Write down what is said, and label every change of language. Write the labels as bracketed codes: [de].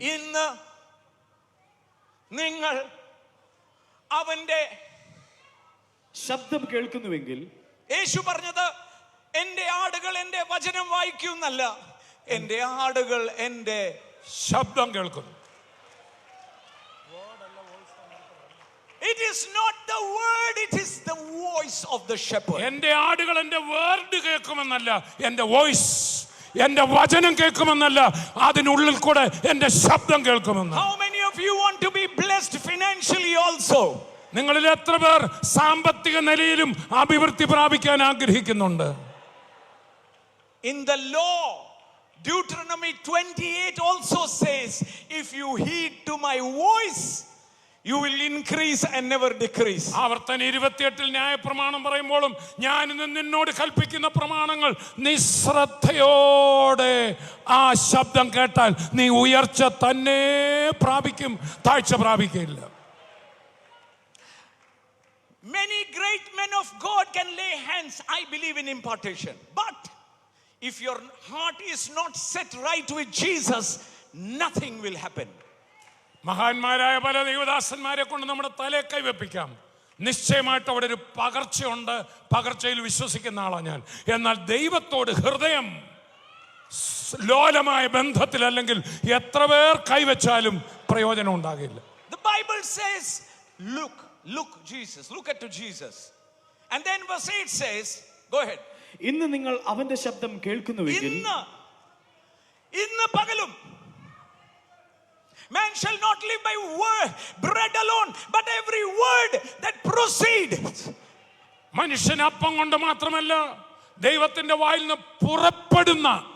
[ml] ഇന്ന് നിങ്ങൾ അവന്റെ ശബ്ദം കേൾക്കുന്നുവെങ്കിൽ, യേശു പറഞ്ഞത് എന്റെ ആടുകൾ എന്റെ വചനം വായിക്കുന്നല്ല, എന്റെ ആടുകൾ എന്റെ ശബ്ദം കേൾക്കുന്നു. [en] It is not the word, it is the voice of the shepherd. [ml] എന്റെ ആടുകൾ എന്റെ വേർഡ് കേൾക്കുമെന്നല്ല, എന്റെ വോയിസ്, എന്റെ വചനം കേൾക്കുമെന്നല്ല, അതിനുള്ളിൽ കൂടെ എന്റെ ശബ്ദം കേൾക്കുമെന്ന്. [en] How many of you want to be blessed financially also? [ml] നിങ്ങളിൽ എത്ര പേർ സാമ്പത്തിക നിലയിലും അഭിവൃദ്ധി പ്രാപിക്കാൻ ആഗ്രഹിക്കുന്നുണ്ട്? [en] In the law, Deuteronomy 28 also says, if you heed to my voice, you will increase and never decrease. [ml] ആവർത്തന 28 ന്യായപ്രമാണം പറയുമ്പോഴും, ഞാൻ ഇന്ന് നിന്നോട് കൽപ്പിക്കുന്ന പ്രമാണങ്ങൾ നീ ശ്രദ്ധയോടെ ആ ശബ്ദം കേട്ടാൽ നീ ഉയർച്ച തന്നെ പ്രാപിക്കും, താഴ്ച പ്രാപിക്കില്ല. [en] Many great men of God can lay hands. I believe in impartation. But if your heart is not set right with Jesus, nothing will happen. [ml] മഹാന്മാരായ പല ദൈവദാസന്മാരെ കൊണ്ട് നമ്മുടെ തലയെ കൈവെപ്പിക്കാം. നിശ്ചയമായിട്ട് അവിടെ ഒരു പകർച്ചയുണ്ട്. പകർച്ചയിൽ വിശ്വസിക്കുന്ന ആളാണ് ഞാൻ. എന്നാൽ ദൈവത്തോട് ഹൃദയം ലോലമായ ബന്ധത്തിൽ അല്ലെങ്കിൽ എത്ര പേർ കൈവച്ചാലും പ്രയോജനം ഉണ്ടാകില്ല. [en] The Bible says, look Jesus, look at to Jesus. And then verse 8 says, go ahead. [ml] ഇന്ന് നിങ്ങൾ അവന്റെ ശബ്ദം കേൾക്കുന്നുവെങ്കിൽ, ഇന്ന് പകലും [en] man shall not live by bread alone, but every word that proceeds. [ml] മനുഷ്യൻ അപ്പം കൊണ്ട് മാത്രമല്ല, ദൈവത്തിന്റെ വായിൽ നിന്ന് പുറപ്പെടുന്ന